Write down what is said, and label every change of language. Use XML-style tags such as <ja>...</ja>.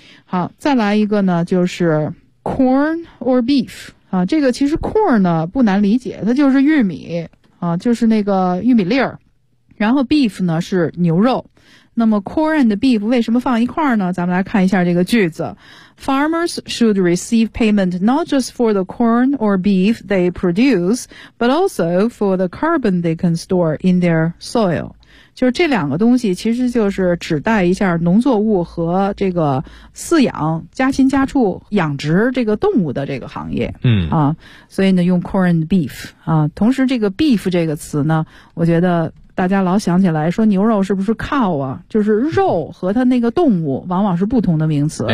<zh>好，再来一个呢就是</zh> <en>corn or beef</en> <zh>啊，这个其实 corn 呢不难理解，它就是玉米啊，就是那个玉米粒儿。然后 beef 呢是牛肉，那么 corn and beef 为什么放一块儿呢？咱们来看一下这个句子。</zh> <en>Farmers should receive payment not just for the corn or beef they produce, but also for the carbon they can store in their soil.</en> <zh>就是这两个东西其实就是指代一下农作物和这个饲养家禽家畜养殖这个动物的这个行业。嗯啊，所以呢用</zh> <en>corn and beef</en> <zh>啊，同时这个 beef 这个词呢，我觉得大家老想起来说牛肉是不是 cow 啊，就是肉和它那个动物往往是不同的名词。</zh>